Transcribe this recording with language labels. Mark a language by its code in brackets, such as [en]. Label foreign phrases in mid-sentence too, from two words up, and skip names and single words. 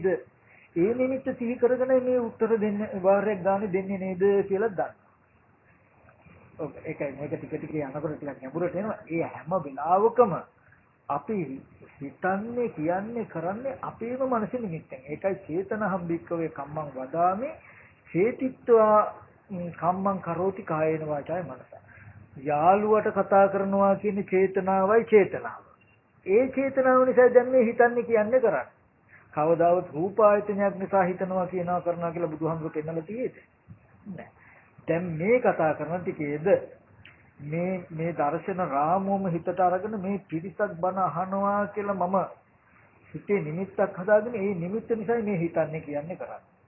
[si] ඒ නිමිත්ත සිහි කරගෙන මේ උත්තර දෙන්න වාරයක් ගන්න දෙන්නේ නේද කියලා දන්න. ඒකයි මේක ටික ටික යනකොට ටිකක් ගැඹුරට එනවා. ඒ හැම වෙලාවකම අපි හිතන්නේ කියන්නේ කරන්නේ අපේම මනස නිමිත්තෙන්. [pi] ඒකයි චේතනහම් භික්කවේ කම්මං වදාමි චේතිත්වා කම්මං කරෝති කායේන වාචාය මනස. [si] යාළුවට කතා කරනවා කියන චේතනාවයි චේතනාව. ඒ චේතනාව නිසා දැන් මේ හිතන්නේ කියන්නේ කරන්නේ. කවදාවත් රූප ආයතනයක් නිසා හිතනවා කියනවා කරනවා කියලා බුදුහාමුදුරු පෙන්නලා තියෙන්නේ නැහැ. දැන් මේ කතා කරන ටිකේද මේ දර්ශන රාමුවම හිතට අරගෙන මේ පිරිසක් බණ අහනවා කියලා මම හිතේ නිමිත්තක් හදාගෙන ඒ නිමිත්ත නිසා මේ හිතන්නේ කියන්නේ කරන්නේ.